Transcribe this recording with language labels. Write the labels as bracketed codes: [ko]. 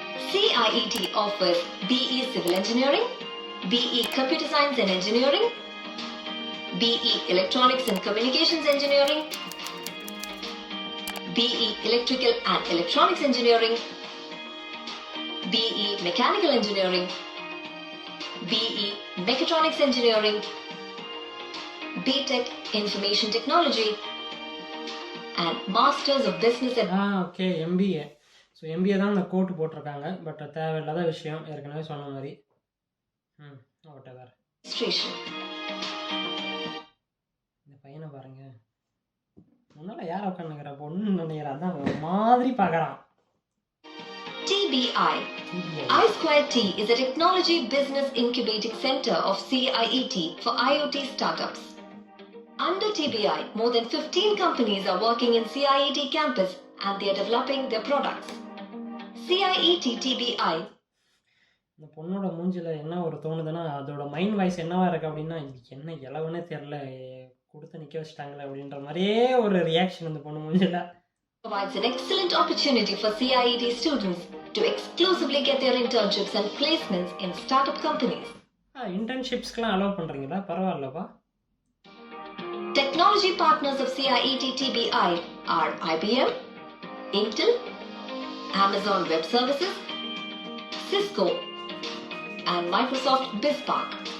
[en] CIET offers BE Civil Engineering, BE Computer Science and Engineering, BE Electronics and Communications Engineering, BE Electrical and Electronics Engineering, BE Mechanical Engineering, BE Mechatronics Engineering, BTech Information Technology, and Masters of Business and [ta] okay MBA. So MBA தான் அந்த கோட்டு போட்டிருக்காங்க. But தேவையில்லாத விஷயம், ஏற்கனவே சொன்ன மாதிரி. whatever. இந்த பையனை பாருங்க, முன்னால் யார் உட்காந்துக்கிற பொண்ணு நினைக்கிற, அதான் ஒரு மாதிரி பார்க்குறான். [en] TBI. I2T is a technology business incubating center of CIET for IoT startups. Under TBI, more than 15 companies are working in CIET campus and they are developing their products. CIET TBI. [ta] இந்த பொண்ணோட மூஞ்சில் என்ன ஒரு தோணுதுன்னா, அதோட mind voice என்னவா இருக்குது அப்படின்னா, என்ன இலவனே தெரில, கொடுத்து நிற்க வச்சிட்டாங்களே அப்படின்ற மாதிரியே ஒரு ரியாக்ஷன் இந்த பொண்ணு மூஞ்சில். [en] Provides an excellent opportunity for CIET students to exclusively get their internships and placements in startup companies. [ta] இன்டர்ன்ஷிப்ஸ்க்குலாம் allow பண்ணுறீங்களா? பரவாயில்லப்பா. [en] Technology partners of CIET TBI are IBM, Intel, Amazon Web Services, Cisco, and Microsoft BizSpark.